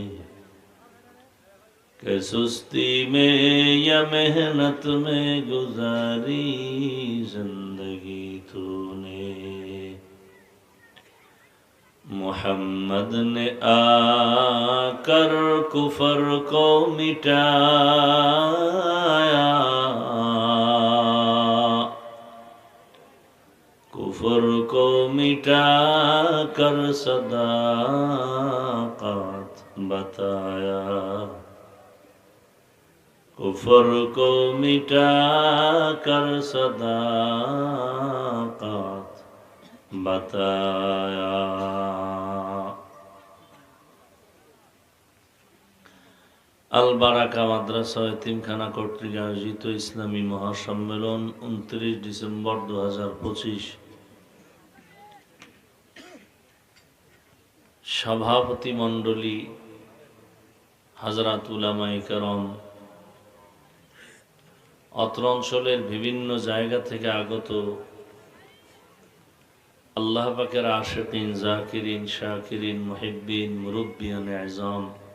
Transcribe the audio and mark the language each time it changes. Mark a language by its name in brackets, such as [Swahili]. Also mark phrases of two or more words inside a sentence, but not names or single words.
[Urdu] کہ سستی میں یا محنت میں گزاری زندگی تو نے محمد نے آ کر کفر کو مٹایا کفر کو مٹا کر صداقت بتایا کفر کو مٹا کر صداقت بتایا [Bangla] আল বারাকা মাদ্রাসা এতিমখানা কর্তৃক আয়োজিত ইসলামী মহাসম্মেলন 29 ডিসেম্বর 2025 সভাপতি মণ্ডলী হাজরাত উলামায়ে কেরাম অত্র অঞ্চলের বিভিন্ন জায়গা থেকে আগত আল্লাহ পাকের আশিকিন জাকিরিন শাকিরিন মুহিব্বিন মুরব্বিয়ানে আযম